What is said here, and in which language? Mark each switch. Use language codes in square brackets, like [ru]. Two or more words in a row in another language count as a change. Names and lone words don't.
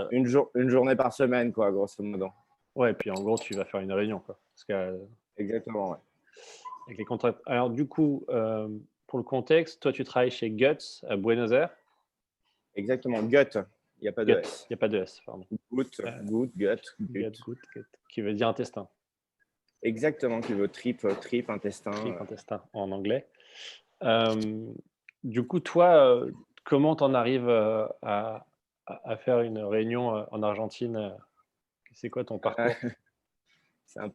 [fr] une journée par semaine, quoi, grosso modo. ouais, et puis en gros, tu vas faire une réunion quoi, parce que, Exactement, ouais. avec les contrats. Alors du coup, pour le contexte, toi, tu travailles chez Guts à Buenos Aires. Exactement. Gut, il n'y a pas de Gut, S. il y a pas de S, pardon. Gut, Heu, gut, gut, Gut, gut. gut, gut, qui veut dire intestin, Exactement, qui veut trip, trip, intestin. intestin en anglais. Hem, du coup, toi, comment tu en arrives, à faire une réunion, en Argentine, c'est quoi ton parcours? C'est un peu